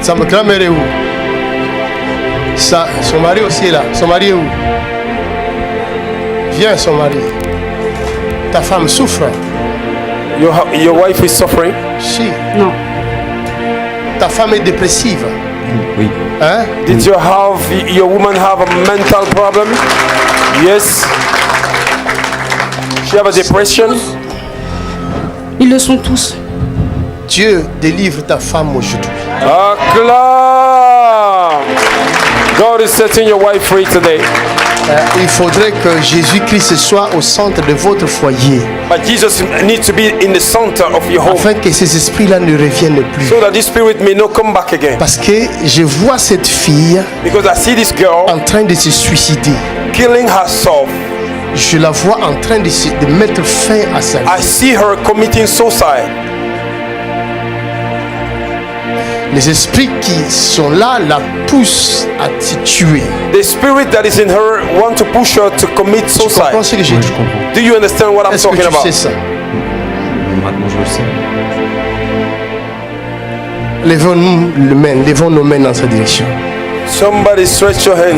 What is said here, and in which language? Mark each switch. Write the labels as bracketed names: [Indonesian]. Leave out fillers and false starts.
[French] Sa grand-mère est où? Son mari aussi est là. Son mari est où? Viens, son mari. Ta femme souffre. [English] Your wife is suffering? [French] Si. Non. Ta femme est dépressive. Oui. Hein? [English] Did your woman have a mental problem? Yes. She have a depression? [French] Ils le sont tous. Dieu délivre ta femme aujourd'hui. Acclame! [English] God is setting your wife free today. [French] Il faudrait que Jésus-Christ soit au centre de votre foyer. [English] But Jesus needs to be in the center of your home. [French] Afin que ces esprits-là ne reviennent plus. [English] So that this spirit may not come back again. [French] Parce que je vois cette fille [English] Because I see this girl [French] en train de se suicider. [English] killing herself. [French] Je la vois en train de mettre fin à sa vie. [English] I see her committing suicide. [French] Les esprits qui sont là la poussent à se tuer. [English] The spirit that is in her want to push her to commit [French] Tu comprends ce que j'ai dit? [English] Do you understand what I'm [French] Est-ce que [English] talking about? [French] sais ça? Maintenant, je le sais. Levons nos mains dans sa direction. [English] Somebody stretch your hands